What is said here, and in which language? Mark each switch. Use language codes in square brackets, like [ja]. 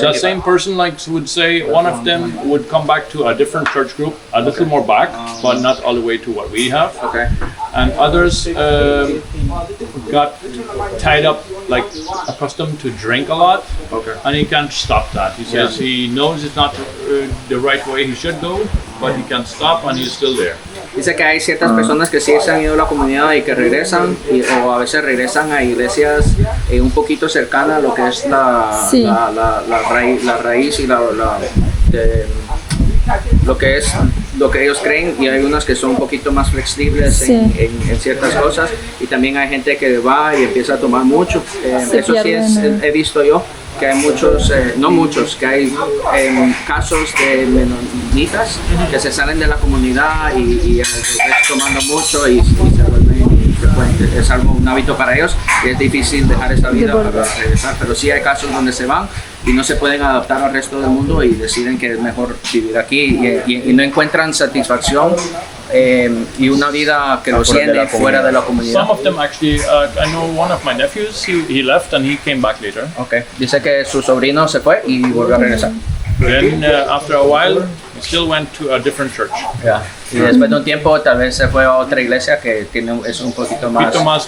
[en] the same person would say one of them would come back to a different church group, a little more back, but not all the way to what we have. Okay. and others got tied up, like accustomed to drink a lot, and he can't stop that. He says he knows it's not the right way he should go, but he can't stop, and he's still there. [es] Dice que hay ciertas personas que sí se han ido a la comunidad y que regresan, o a veces regresan a iglesias un poquito cercanas a lo que es la raíz y lo que es lo que ellos creen, y hay unas que son un poquito más flexibles en ciertas cosas, y también hay gente que va y empieza a tomar mucho. Eso sí he visto yo, que hay muchos, no muchos, que hay casos de menonitas que se salen de la comunidad y tomando mucho y se vuelven frecuentes. Es algo, un hábito para ellos y es difícil dejar esa vida para regresar, pero sí hay casos donde se van y no se pueden adaptar al resto del mundo y deciden que es mejor vivir aquí y no encuentran satisfacción y una vida que los llene fuera de la comunidad. [en] Some of them actually, I know one of my nephews, he left and he came back later. Okay. [es] Dice que su sobrino se fue y volvió a regresar. [en] Then after a while, he still went to a different church. Yeah. [es] Y después de un tiempo tal vez se fue a otra iglesia que es un poquito más